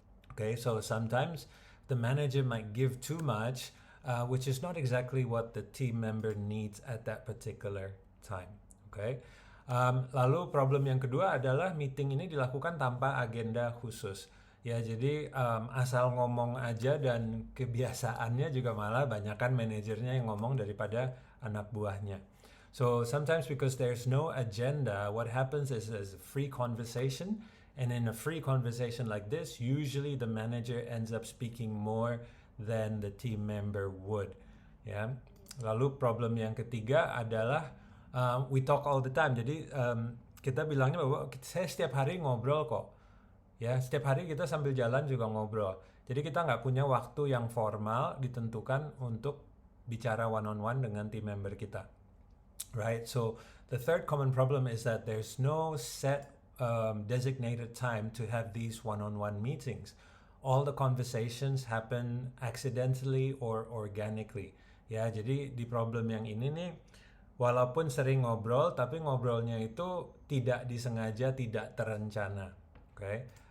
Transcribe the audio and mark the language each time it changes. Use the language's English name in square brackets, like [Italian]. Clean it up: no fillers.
[English] Okay, so sometimes the manager might give too much, which is not exactly what the team member needs at that particular time. Okay. [Indonesian] Lalu problem yang kedua adalah meeting ini dilakukan tanpa agenda khusus. Ya, jadi asal ngomong aja dan kebiasaannya juga malah banyakkan manajernya yang ngomong daripada anak buahnya. [English] So sometimes because there's no agenda, what happens is there's a free conversation, and in a free conversation like this, usually the manager ends up speaking more than the team member would. [Indonesian] Ya. Lalu problem yang ketiga adalah [English] we talk all the time. [Indonesian] Jadi kita bilangnya bahwa saya setiap hari ngobrol kok. Ya, setiap hari kita sambil jalan juga ngobrol. Jadi kita nggak punya waktu yang formal ditentukan untuk bicara one-on-one dengan team member kita. [English] Right? So the third common problem is that there's no set designated time to have these one-on-one meetings. All the conversations happen accidentally or organically. [Indonesian] Ya, jadi di problem yang ini nih, walaupun sering ngobrol, tapi ngobrolnya itu tidak disengaja, tidak terencana. Okay?